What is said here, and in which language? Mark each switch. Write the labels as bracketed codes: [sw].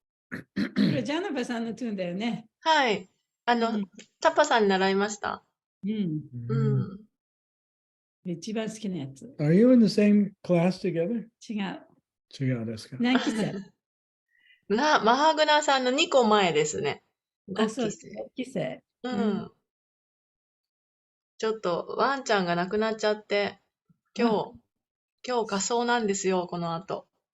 [ja] これジャナバさんのトゥーンだよね。はい。タッパさんに習いました。うん。一番好きなやつ。 [en] Are you in the same class together? [ja] 違う。違うですか。何期生マハグナさんの2個前ですね。あ、そう、 5期生。 5期生。ちょっとワンちゃんが亡くなっちゃって、今日火葬なんですよ、この後。